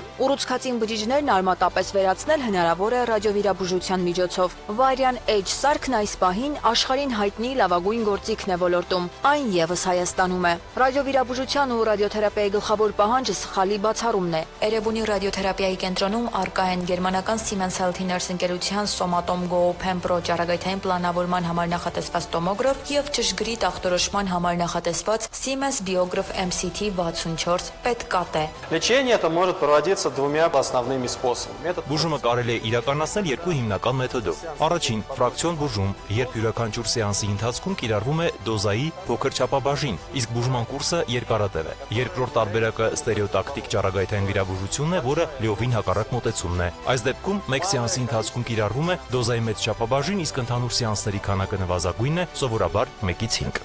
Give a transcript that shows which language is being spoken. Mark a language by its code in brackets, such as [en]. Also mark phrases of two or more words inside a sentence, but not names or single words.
[hy] Ուռուցքածին բջիջներն արմատապես վերացնել հնարավոր է ռադիովիրաբուժության միջոցով։ Varian Edge սարքն այս պահին աշխարհին հայտնի լավագույն գործիքն է ոլորտում, այն եւս Հայաստանում է։ Ռադիովիրաբուժության ու ռադիոթերապիայի գլխավոր պահանջը սխալի բացառումն է։ Էրեբունի ռադիոթերապիայի կենտրոնում առկա են գերմանական Siemens Healthineers ընկերության Somatom Go Open Pro ճառագայթային պլանավորման համար նախատեսված տոմոգրաֆ եւ ճշգրիտ ախտորոշման համար նախատեսված Siemens Biograph MCT 64 PET-CT։ [ru] Лечение это может проводиться двумя основными способами. [hy] Բուժումը կարելի է իրականացնել երկու հիմնական մեթոդով։ Առաջին՝ ֆրակցիոն բուժում, երբ յուրաքանչյուր սեանսի ընթացքում կիրառվում է դոզայի փոքր չափաբաժին, իսկ բուժման կուրսը երկարատև է։ Երկրորդ տարբերակը ստերեոտակտիկ ճառագայթային վիրաբուժությունն է, որը լիովին հակառակ մոտեցումն է։ Այս դեպքում մեկ սեանսի ընթացքում կիրառվում է դոզայի մեծ չափաբաժին, իսկ ընդհանուր սեանսների քանակը նվազագույնն է, սովորաբար 1-5։